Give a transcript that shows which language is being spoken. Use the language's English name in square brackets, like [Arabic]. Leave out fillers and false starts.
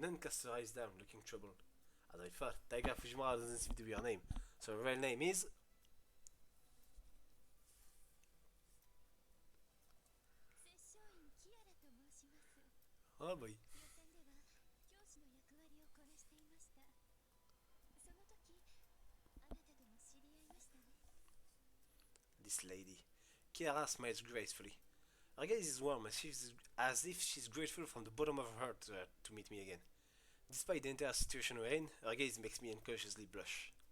[English] The nun cast her eyes down, looking troubled. As I thought, Taiga Fujimura doesn't seem to be her name, so her real name is. [Japanese] 摂政員キアラと申します。 [English] Oh boy. [Japanese] 予選では教師の役割をこなしていました。その時、あなたとも知り合いましたね。 [English] This lady. Kiara smiles gracefully. Her gaze is warm, as if she's grateful from the bottom of her heart to meet me again. Despite the entire situation we're in, her gaze makes me unconsciously blush.